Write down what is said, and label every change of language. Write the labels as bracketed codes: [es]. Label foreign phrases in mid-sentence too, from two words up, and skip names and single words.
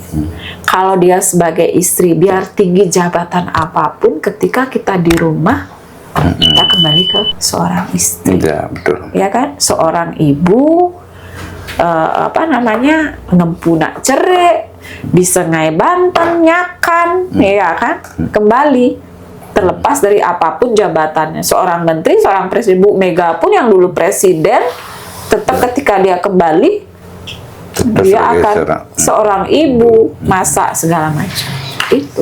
[id] Kalau dia sebagai istri, biar tinggi jabatan apapun, ketika kita di rumah, kita kembali ke seorang istri. Ya, betul. Ya kan, seorang ibu, [ban] ngempu nak cerai, bisa ngai Banten, nyakan, [id] ya kan, kembali. Terlepas dari apapun jabatannya, seorang menteri, seorang presiden, Bu Mega pun yang dulu presiden, tetap ketika dia kembali, dia akan seorang ibu, masak segala macam. Itu.